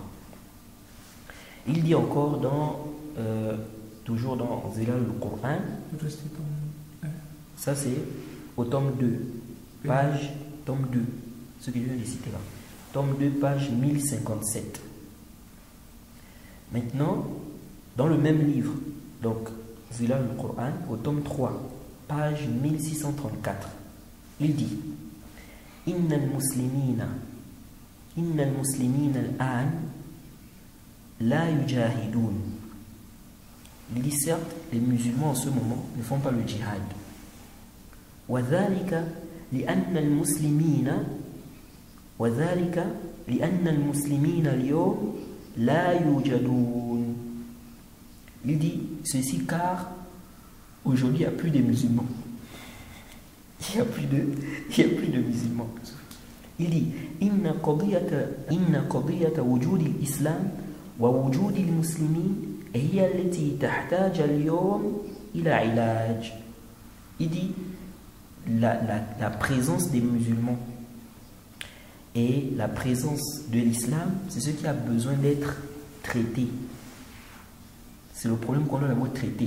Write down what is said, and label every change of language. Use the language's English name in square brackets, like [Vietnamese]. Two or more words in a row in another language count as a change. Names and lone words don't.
[French] Il dit encore toujours dans Zilal al-Qur'an, ça c'est au tome 2, page tome 2, ce que je viens de citer là, tome 2, page 1057. Maintenant, dans le même livre, donc Zilal al-Qur'an, au tome 3, page 1634, il dit [Arabic] إن المسلمين الآن لا يجاهدون. [French] Il dit certes, les musulmans en ce moment ne font pas le djihad. [Arabic] وذلك لأن المسلمين اليوم لا يوجدون. [French] Il dit ceci car aujourd'hui il n'y a plus de musulmans. Il n'y a plus de musulmans. Il dit [Arabic] إن قضية وجود الإسلام ووجود المسلمين هي التي تحتاج اليوم إلى علاج. [French] Il dit la présence des musulmans et la présence de l'islam, c'est ce qui a besoin d'être traité. C'est le problème qu'on doit l'avoir traité.